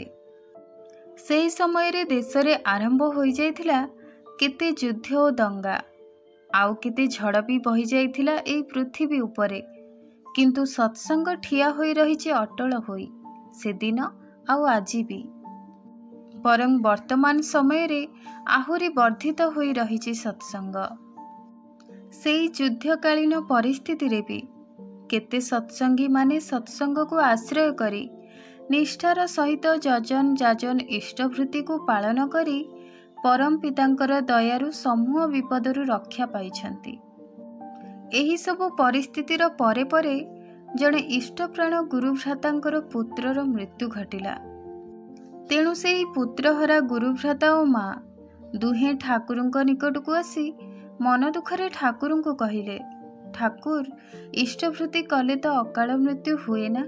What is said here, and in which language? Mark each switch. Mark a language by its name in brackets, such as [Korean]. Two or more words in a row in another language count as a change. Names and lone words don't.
[Odia] ସେହି ସମୟ ରେ ଦେଶରେ ଆରମ୍ଭ ହୋଇ ଯାଇଥିଲା କେତେ ଯୁଦ୍ଧ ଆଉ ଦଙ୍ଗା, ଆଉ କେତେ ଝଡ଼ ଭି ବହି ଯାଇଥିଲା ଏଇ ପୃଥିବୀ ଉପରେ, କିନ୍ତୁ ସତ୍ସଙ୍ଗ ଠିଆ ହୋଇ ରହିଛି ଅଟଳ ହୋଇ ସେ ଦିନ ଆଉ ଆଜି ଭି। ବରଂ ବର୍ତ୍ତମାନ ସମୟ ରେ ଆହୁରି ବର୍ଦ୍ଧିତ ହୋଇ ରହିଛି ସତ୍ସଙ୍ଗ। ସେଇ ଯୁଦ୍ଧକାଳୀନ ପରିସ୍ଥିତି ରେ ଭି କେତେ ସତ୍ସଙ୍ଗୀ ମାନେ ସତ୍ସଙ୍ଗ କୁ ଆଶ୍ରୟ କରି ନିଷ୍ଠାର ସହିତ ଯଜନ ଯାଜନ ଇଷ୍ଟଭୃତି କୁ ପାଳନ କରି ପରମ ପିତାଙ୍କର ଦୟାରୁ ସମୂହ ବିପଦରୁ ରକ୍ଷା ପାଇଛନ୍ତି। ଏହି ସବୁ ପରିସ୍ଥିତିର ପରେ ପରେ ଯେବେ ଇଷ୍ଟପ୍ରାଣ ଗୁରୁଭ୍ରାତାଙ୍କର ପୁତ୍ରର ମୃତ୍ୟୁ ଘଟିଲା। ତେଣୁ ସେହି ପୁତ୍ରହରା ଗୁରୁଭ୍ରାତା ଆଉ ମା ଦୁହେଁ ଠାକୁରଙ୍କ ନିକଟ କୁ ଆସି ମନ ଦୁଃଖରେ ଠାକୁରଙ୍କ କହିଲେ, ଠାକୁର ଇଷ୍ଟଭୃତି କଲେ ତ ଅକାଳ ମୃତ୍ୟୁ ହୁଏ ନା?